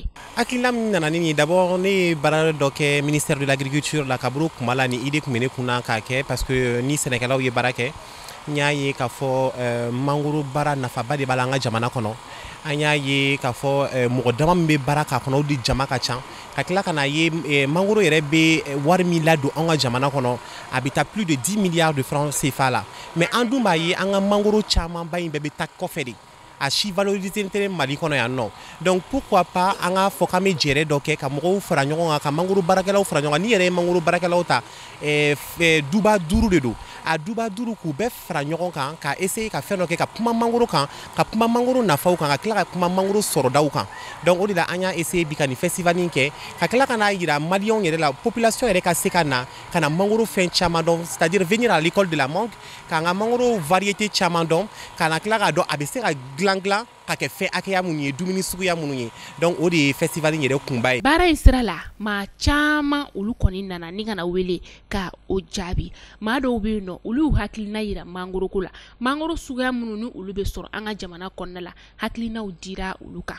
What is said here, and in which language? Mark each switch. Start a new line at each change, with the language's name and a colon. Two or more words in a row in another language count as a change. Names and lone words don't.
Bambara: hakilina min nana ni d'abord ne ye baara dɔ kɛ
French: ministère de l'agriculture
Bambara: la ka bolo kuma la ni idée kun bɛ ne kunna k'a kɛ
French: parce que
Bambara: ni sɛnɛkɛlaw ye baara kɛ n y'a ye k'a fɔ mangoro baara nafaba de b'a la an ka jamana kɔnɔ an y'a ye k'a fɔ mɔgɔ dama min bɛ baara k'a kɔnɔ o de jama ka ca ka tila ka na ye mangoro yɛrɛ bɛ wari min ladon an ka jamana kɔnɔ a bɛ taa
French: plus de 10 milliards de francs CFA
Bambara: la mais an dun b'a ye an ka mangoro camanba in bɛɛ bɛ taa kɔfɛ de a si valoriser tɛ Mali kɔnɔ yan nɔ
French: donc pourquoi pas
Bambara: an ka fɔ k'an bɛ jɛrɛ dɔ kɛ ka mɔgɔw fara ɲɔgɔn kan ka mangoro baarakɛlaw fara ɲɔgɔn kan ni yɛrɛ ye mangoro baarakɛlaw ta duba 5 de don a duba 5 k'u bɛɛ fara ɲɔgɔn kan ka essayer ka fɛn dɔ kɛ ka kuma mangoro kan ka kuma mangoro nafaw kan ka tila ka kuma mangoro sɔrɔdaw kan donc o de la an y'a essayer bi ka nin festival in kɛ ka tila ka n'a yira maliyɛnw yɛrɛ la population yɛrɛ ka se ka na mangoro fɛn caman dɔn
French: c'est-à-dire venir à l'école de la mangue
Bambara: k'an ka mangoro variété caman dɔn ka na tila ka dɔn a bɛ se ka dilan ka kɛ fɛn hakɛya minnu ye dumuni suguya minnu ye donc o de ye festival in yɛrɛ kunba ye baara in sira la maa caman olu kɔni nana ni kana wele ka o jaabi maa dɔw bɛ yen nɔ olu y'u hakilina yira mangoro ko la mangoro suguya minnu ni olu bɛ sɔrɔ an ka jamana kɔnɔna la hakilinaw dira olu kan